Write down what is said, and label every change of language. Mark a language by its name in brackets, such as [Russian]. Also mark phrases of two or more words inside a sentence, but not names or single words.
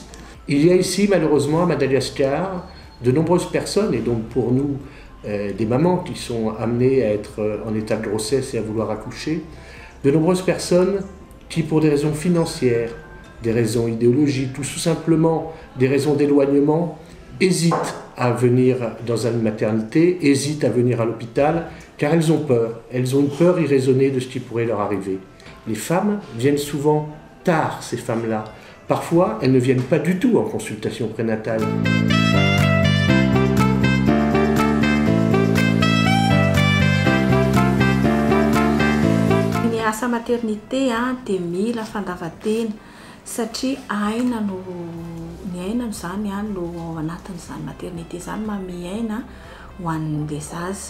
[French] Il y a ici malheureusement à Madagascar de nombreuses personnes, et donc pour nous des mamans qui sont amenées à être en état de grossesse et à vouloir accoucher, de nombreuses personnes qui pour des raisons financières, des raisons idéologiques, tout simplement des raisons d'éloignement, hésitent à venir dans une maternité, hésitent à venir à l'hôpital, car elles ont peur. Elles ont une peur irraisonnée de ce qui pourrait leur arriver. Les femmes viennent souvent tard, ces femmes-là. Parfois, elles ne viennent pas du tout en consultation prénatale. [Malagasy] Ny asa maternité dia mila fandavan-tena satria aina no ny aina zany no ao anatin'izany maternité zany mamiaina ho an'ilay zaza.